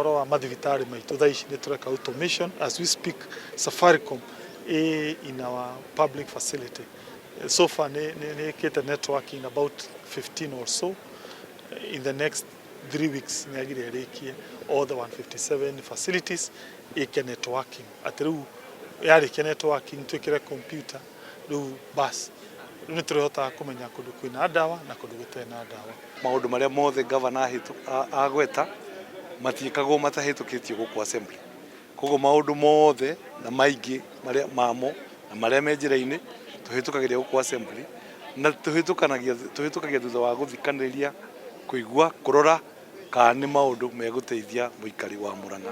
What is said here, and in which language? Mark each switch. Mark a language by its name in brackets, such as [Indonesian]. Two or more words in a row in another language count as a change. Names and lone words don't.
[Kikuyu] mathibitari maitu thaa ici nĩ tũreka automation [English] as we speak. Safaricom in our public facility so far [Kikuyu] nĩ ĩkĩte [English] networking about 15 or so. In the next 3 weeks [Kikuyu] nĩ agire ĩrĩkie [English] all the 157 facilities ĩke networking. [Kikuyu] Atĩ rĩu yarĩkia networking twĩkĩre computer rĩu bas nĩ tũrĩhotaga kũmenya kũndũ kwĩna ndawa na kũndũ gũtarĩ na ndawa. Maũndũ marĩa mothe governor agweta matiĩkagwo matahĩtũkĩtio gũkũ assembly. Koguo maũndũ mothe na maingĩ marĩa mamo na marĩa me njĩra-inĩ tũhĩtũkagĩria gũkũ assembly na tũhĩtũkagia thutha wa gũthikanĩria, kũigua, kũrora kana nĩ maũndũ megũteithia mũikari wa Murang'a.